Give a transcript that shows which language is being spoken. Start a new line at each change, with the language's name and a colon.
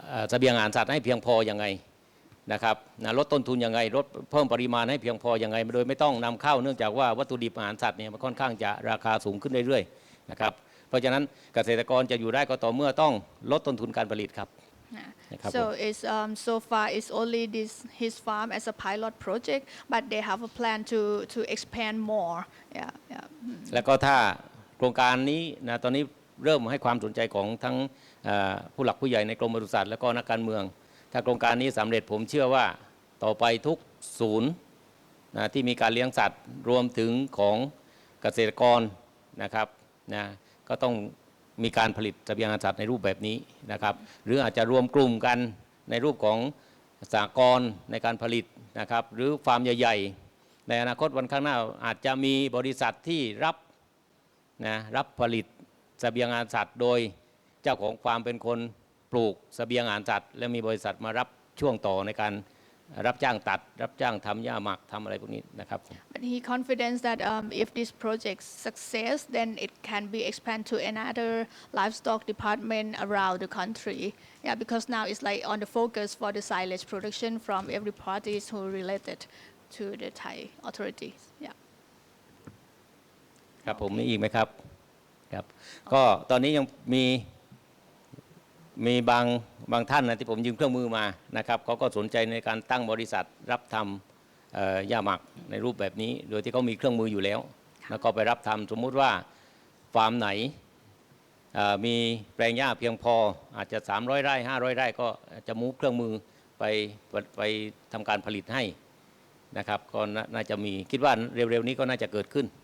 Thai: เสบียงอาหารสัตว์ให้เพียงพอยังไงนะครับลดต้นทุนยังไงลดเพิ่มปริมาณให้เพียงพอยังไงโดยไม่ต้องนำเข้าเนื่องจากว่าวัตถุดิบอาหารสัตว์เนี่ยมันค่อนข้างจะราคาสูงขึ้นเรื่อยๆนะครับเพราะฉะนั้นเกษตรกรจะอยู่ได้ก็ต่อเมื่อต้องลดต้นทุนการผลิตครับ
English: So it's so far it's only his farm as a pilot project but they have a plan to expand more yeah
Thai: แล้วก็ถ้าโครงการนี้นะตอนนี้เริ่มให้ความสนใจของทั้งผู้หลักผู้ใหญ่ในกรมปศุสัตว์และก็นักการเมืองถ้าโครงการนี้สำเร็จผมเชื่อว่าต่อไปทุกศูนย์ นะที่มีการเลี้ยงสัตว์รวมถึงของเกษตรกรนะครับนะก็ต้องมีการผลิตเสบียงอาหารสัตว์ในรูปแบบนี้นะครับหรืออาจจะรวมกลุ่มกันในรูปของสหกรณ์ในการผลิตนะครับหรือฟาร์มใหญ่ๆในอนาคตวันข้างหน้าอาจจะมีบริษัทที่รับผลิตเสบียงอาหารสัตว์โดยเจ้าของฟาร์มเป็นคนปลูกเสบียงอาหารสัตว์และมีบริษัทมารับช่วงต่อในการรับจ้างตัดรับจ้างทำหญ้าหมักทำอะไรพวกนี้นะครับ
English: But he confident that if this project success then it can be expand to another livestock department around the country because now it's like on the focus for the silage production from every parties who related to the Thai authorities
Thai: ครับผมมีอีกไหมครับครับก็ตอนนี้ยังมีบางท่านนะที่ผมยืมเครื่องมือมานะครับเขาก็สนใจในการตั้งบริษัทรับทำหญ้าหมักในรูปแบบนี้โดยที่เขามีเครื่องมืออยู่แล้วแล้วก็ไปรับทำสมมุติว่าฟาร์มไหนมีแปลงหญ้าเพียงพออาจจะ300 ไร่500 ไร่ก็จะมูฟเครื่องมือไปทำการผลิตให้นะครับก็น่าจะมีคิดว่าเร็วๆนี้ก็น่าจะเกิดขึ้น